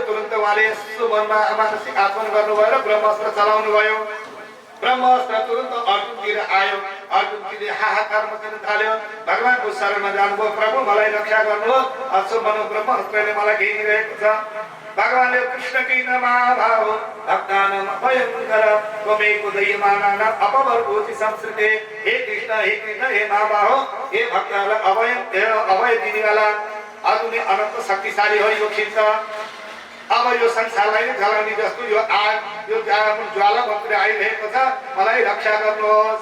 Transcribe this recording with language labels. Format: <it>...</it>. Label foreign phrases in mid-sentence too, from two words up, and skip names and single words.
<ne>तुरुन्त उहाँले यसो मनमा मानसिक आत्मन गर्नुभयो र ब्रह्मास्त्र चलाउनु भयो। ब्रह्मास्त्र तुरुन्त अर्जुनतिर आयो। अर्जुनले हाहाकार मचाउन थाल्यो। भगवानको शरणमा जानुभयो, प्रभु मलाई रक्षा गर्नुहोस्, असो भनौँ ब्रह्मास्त्रले मलाई घेरिरहेको छ।</ne> <sa>भगवानले कृष्ण की नमाभाव भक्तानां अभयंकर त्वमेको दयमानानां अपवर्गोति संस्कृते।</sa> <ne>हे कृष्ण हे महाबाहो, हे भक्तहरूलाई अभय दिनेवाला अजुनै अनन्त शक्तिशाली हो यो खिच्छ। अब यो संसारलाई नै जलाउने जस्तो यो आग यो ज्वाला भक्ति आइरहेको छ, मलाई रक्षा गर्नुहोस्।</ne>